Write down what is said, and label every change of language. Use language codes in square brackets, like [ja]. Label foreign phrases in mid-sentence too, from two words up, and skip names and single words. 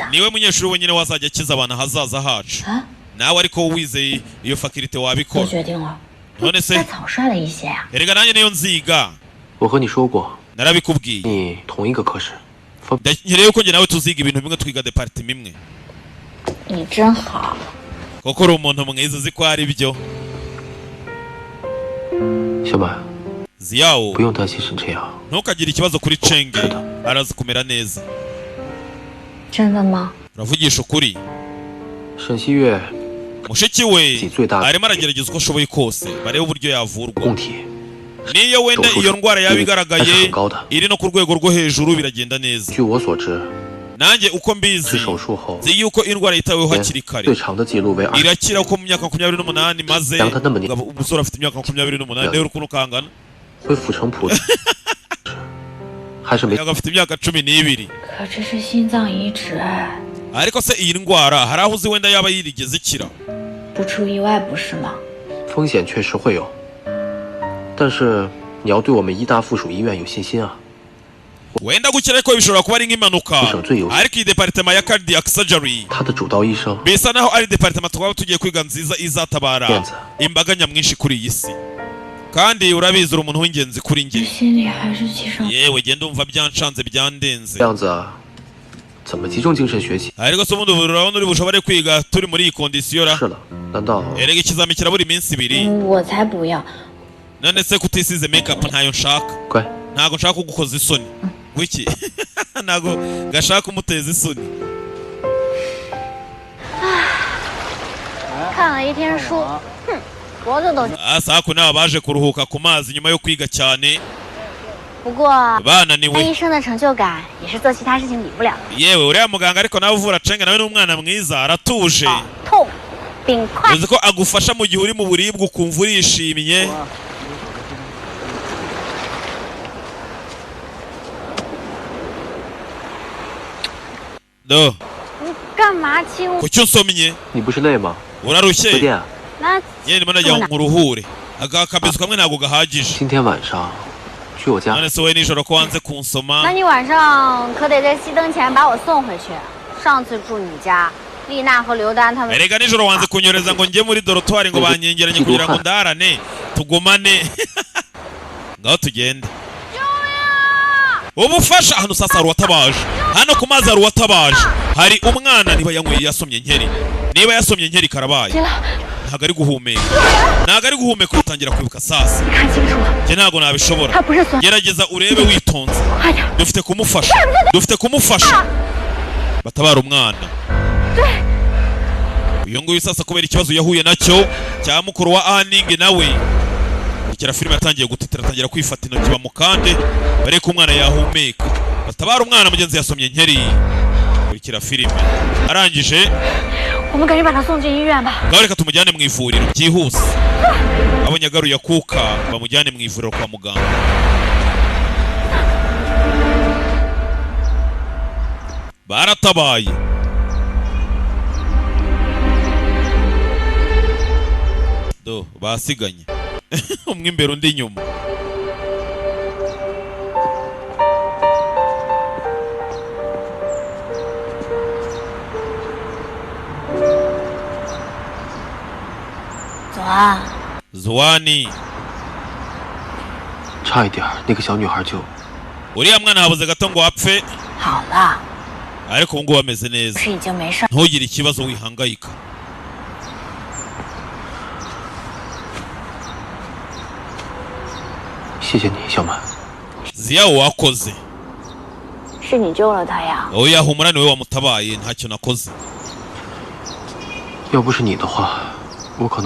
[rw] niwe munyeshuri wenyine wazajya akiza abantu hazaza hacu [zh] 啊， [rw] nawe ariko wizeye iyo faculty [zh] 都 [rw] wabikora [zh] 决定了， [rw] none [zh] 再 [rw] se [zh] 草率了一些呀、 [rw] erega nanjye niyo nziga [zh] 我和你说过， [rw] narabikubwiye [zh] 你同一个科室，分 [rw] nkeneye yuko njye nawe tuziga ibintu bimwe twiga departement imwe [zh] 你真好， [rw] kuko uri umuntu mwiza uzi ko ari byo [zh] 小满， [rw] ziyawo [zh] 不用担心是这样。 [rw] ntukagire ikibazo kuri Chenge arazi kumera neza [zh] 真的吗？ [rw] uravugisha ukuri [zh] 沈西月 [rw] mushiki we [zh] 己最大的 [rw] arimo aragerageza uko ashoboye kose barebe uburyo yavurwa [zh] 供体 [rw] niyo wenda iyo ndwara yaba igaragaye iri no ku rwego rwo hejuru biragenda neza [zh] 据我所知， [rw] nanjye uko [zh] 是 [rw] mbizi [zh] 手术后 [rw] nzi yuko indwara yitaweho hakiri kare [zh] 最长的记录为20， [rw] irakira ko mu myaka 28 maze Yang tanda meni- umusore afite imyaka 28 rero ukuntu kangana [zh] 恢复成普通，还是没 [rw] yaga afite imyaka 12 [zh] 可这是心脏移植， [rw] ariko se iyi ndwara hari aho uzi wenda yaba yirigeze ikira [zh] 不出意外不是吗？风险确实会有，但是你要对我们医大附属医院有信心啊！ [rw] wenda gukira ariko bishobora kuba ari nk'impanuka ariko iyi departement ya [en] cardiac surgery [zh] 他的主刀医生 [rw] bisa naho ari departement twaba tugiye kwiga nziza izatabara Yenza. imbaga nyamwinshi kuri iyi si kandi urabizi uri umuntu w'ingenzi kuri [zh] 这 [rw] njye [zh] 心里还是其实 [rw] yewe genda umva byanshanze byandenze [zh] 这样子啊，怎么集中精神学习？ [rw] ariko se ubundi urabona uri bushobore kwiga turi muri iyi kondisiyo ra [zh] 是了，难道 [rw] erega ikizami kirabura iminsi ibiri [zh] 我才不要， [rw] none se kutisize makeup ntayo nshaka [zh] 乖？ [rw] ntago nshaka kugukoza isoni wiki ntago gashaka kumuteza isoni [zh] 看了一天书，哼，脖子都。 [rw] asaku nabo baje kuruhuka ku mazi nyuma yo kwiga cyane [zh] 不过， [rw] bananiwe [zh] 当医生的成就感也是做其他事情比不了的。 [rw] yewe uriya muganga ariko nawe uvura Chenge nawe ni umwana mwiza aratuje [zh] 痛，并快。 [rw] uzi ko agufasha mu gihe uri mu buribwe ukumva urishimye do [zh] 你干嘛亲我？ [rw] kuki unsomye [zh] 你不是累吗？ [rw] urarushye [zh] 推荐，那 [rw] yewe ndimo najya ngo nkuruhure aka kabizu kamwe ntabwo gahagije [zh] 今天晚上去我家， [rw] none se wowe nijoro ko wanze [zh] 那 [rw] kunsoma [zh] 你晚上可得在熄灯前把我送回去。上次住你家，丽娜和刘丹他们。 [rw] erega nijoro wanze kunyoreza ngo njye muri dorotwari ngo banyengeranye kugira ngo ndarane tugumane ngaho tugende ubufasha hano sasa hari uwatabaje hano ku mazi hari uwatabaje hari umwana niba yanyweye yasomye nkeri niba yasomye nkeri karabaye ntabwo ari guhumeka ntabwo ari guhumeka utangira kwibuka sasa [zh] 你看清楚， [rw] njye ntabwo nabishobora [zh] 他不是孙。 [rw] gerageza urebe witonze [zh] 快点， [rw] dufite kumufasha dufite kumufasha batabara umwana uyu nguyu sasa kubera ikibazo yahuye nacyo cya mukuru wa Aning nawe ikira filime yatangiye gutitira atangira kwifata intoki bamukande bareke ko umwana yahumeka batabara umwana mugenzi yasomye nkeri kurikira filime arangije [zh] 我们赶紧把他送进医院吧。 [rw] ngaho reka tumujyane mu ivuriro byihuse abonye agaruye akuka bamujyane mu ivuriro kwa muganga baratabaye do basiganye umwe imbere undi inyuma Zuwani [zh] 差一点儿那个小女孩就 [rw] uriya mwana habuze gato ngo apfe [zh] 好了， [rw] ariko ubu ngubu ameze neza [zh] 不是已经没事儿？ [rw] ntugire ikibazo wihangayika [zh] 谢谢你，小满。 [rw] ziyawo wakoze [zh] 是你救了他呀？ [rw] oya humura niwe wamutabaye ntacyo nakoze [zh] 要不是你的话，我可能